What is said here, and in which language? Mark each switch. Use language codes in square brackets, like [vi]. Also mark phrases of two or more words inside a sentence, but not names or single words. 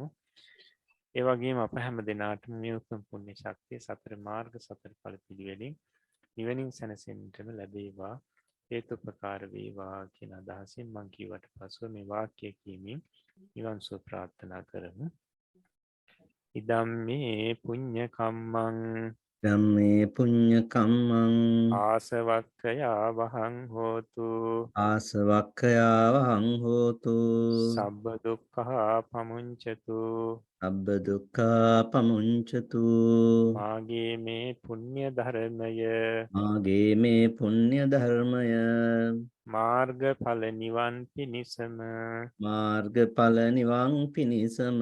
[si] ඒ වගේම අප හැම දිනාටම මේ උතුම් පුණ්‍ය ශක්තිය සතර මාර්ග සතර ඵල පිළිවෙලින් නිවනින් සැනසෙන්නටම ලැබේවා. හේතුපකාර වේවා කියන අදහසින් මම කියවට පසුව මේ වාක්‍ය කියමින් නිවන් සුව ප්‍රාර්ථනා කරමු. [pi] ඉදම්මේ පුඤ්ඤ කම්මං ධම්මේ පුඤ්ඤ කම්මං ආසවක්ඛයා වහං හෝතු ආසවක්ඛයාවහං හෝතු සබ්බ දුක්ඛා පමුංචතු අබ්බ දුක්ඛා පමුංචතු [si] මාගේ මේ පුණ්‍ය ධර්මය මාගේ මේ පුණ්‍ය ධර්මය මාර්ගඵල නිවන් පිණිසම මාර්ගඵල නිවන් පිණිසම